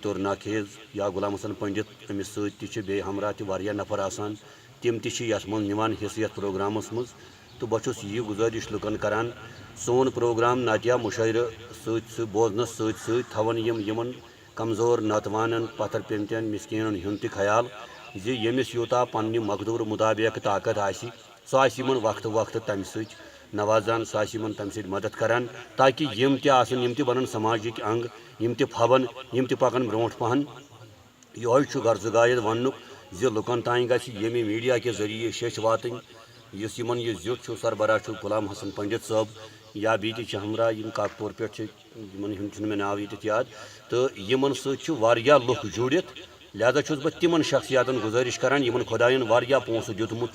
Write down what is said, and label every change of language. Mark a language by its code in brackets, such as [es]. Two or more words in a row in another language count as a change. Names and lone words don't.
[ks] طور ناخیز یا غلام حسن پنڈت امس سی ہمراہ تہ نفر آسان تم تت من نوان حصہ یت پروگرامس مز تو بہس یہ گزارش لکن کران سون پروگرام نعتیہ مشاعرہ بوزنس تھون یمن کمزور ناتوانن پتھر پیمتین مسکینن ہند تہ خیال یمس یوتا پنہ مقدور مطابق طاقت آسی سہ وقت وقت تمہ ست نوازان سہ تمہ ست مدد کران تاکہ یم تہ بنن سماجک انگ یم تہ پھون یم تہ پکن برونٹ پہن یہ غرض غایت ون لکن تان گژھِ یمہ [ur] میڈیا کے ذریعے [ks] شیچ واتن اس یمن یہ زیُت سربراہ غلام حسن پنڈت صٲب یا بیٚیہِ تہِ ہمراہ یم کاکپور پہ یمن ہُنٛد مےٚ ناو ییٚتٮ۪تھ یاد تو یمن سۭتۍ واریاہ لُکھ جوٗڑِتھ لہذا چھُس بہٕ تمن شخصیاتن گزٲرش کران یمن خدایَن واریاہ پونٛسہٕ دیُتمُت